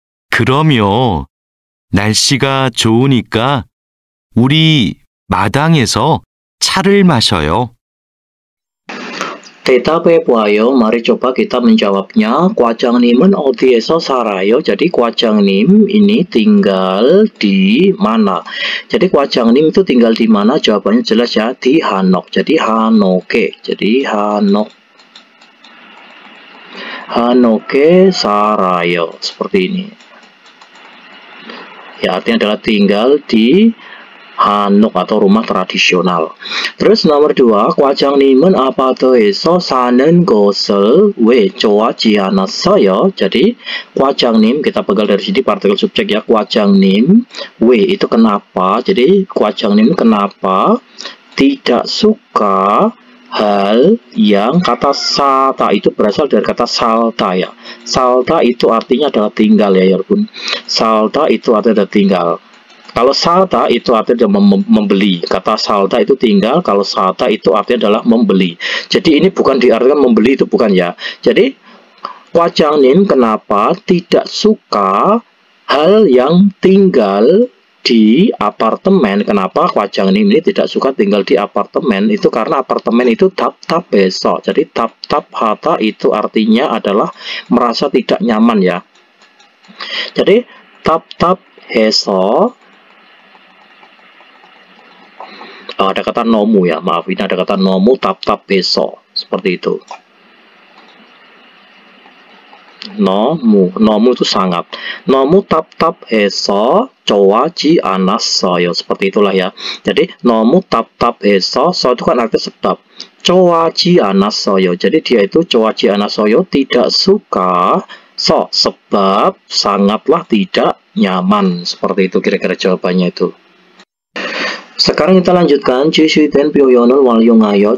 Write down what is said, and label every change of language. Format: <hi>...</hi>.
<ko>그럼요. 날씨가 좋으니까 우리 마당에서 차를 마셔요. 대답해봐요.</ko> <id>Mari coba kita menjawabnya.</id> <ko>과장님은 어디에서 살아요?</ko> <id>Jadi 과장님 ini tinggal di mana? Jadi 과장님 itu tinggal di mana? Jawabannya jelas ya, di Hanok. Jadi Hanoke. Jadi Hanoke 살아요. Seperti ini. Ya, artinya adalah tinggal di Hanok atau rumah tradisional. Terus nomor 2,</id> <ko>과장님은 아파트에서 사는 것을 왜 좋아하지 않았어요?</ko> <id>Jadi 과장님 kita pegang dari sini partikel subjek ya, 과장님 왜 itu kenapa? Jadi 과장님 kenapa tidak suka hal yang kata sata itu berasal dari kata salta ya. Salta itu artinya adalah tinggal ya, Yarbun. Salta itu artinya adalah tinggal. Kalau salta itu artinya membeli. Kata salta itu tinggal, kalau salta itu artinya adalah membeli. Jadi ini bukan diartikan membeli, itu bukan ya. Jadi 과장님 kenapa tidak suka hal yang tinggal di apartemen? Kenapa 과장님 ini tidak suka tinggal di apartemen? Itu karena apartemen itu 답답해서. Jadi 답답하다 itu artinya adalah merasa tidak nyaman ya. Jadi 답답해서 ada kata nomu ya, maaf, ini ada kata nomu 답답해서 seperti itu. nomu itu sangat.</id> <ko>nomu 답답해서 좋아하지 않았어요.</ko> <id>Seperti itulah ya. Jadi nomu 답답해서, so itu kan artinya sebab.</id> <ko>좋아하지 않았어요.</ko> <id>Jadi dia itu</id> <ko>좋아하지 않았어요,</ko> <id>tidak suka. So, sebab sangatlah tidak nyaman. Seperti itu kira-kira jawabannya itu. Sekarang kita lanjutkan</id> <ko>주시된 표현을 활용하여.</ko>